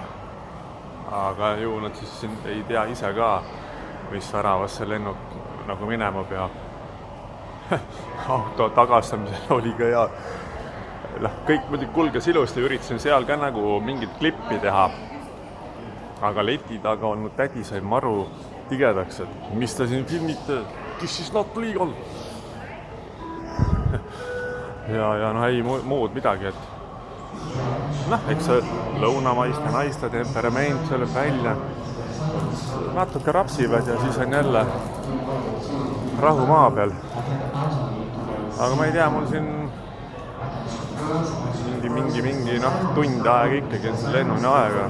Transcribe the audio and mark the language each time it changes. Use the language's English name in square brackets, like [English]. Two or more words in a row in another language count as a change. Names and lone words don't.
[Estonian] Aga ju nad siis ei tea ise ka, mis väravas see lennuk nagu minema peab. Auto tagastamisel oli ka hea. Kõik muidugi kulges ilusti, üritasin seal ka nagu mingit klippi teha. Aga leti taga olnud tädi sai maru tigedaks, et mis ta siin filmite, [English] this is not legal. [Estonian] Ja ei muud midagi, et eks see lõunamaiste naiste temperament tuleb välja. Natuke rapsivad ja siis on jälle rahu maa peal. Aga ma ei tea, mul siin mingi tund aega ikkagi on see lennuni aega.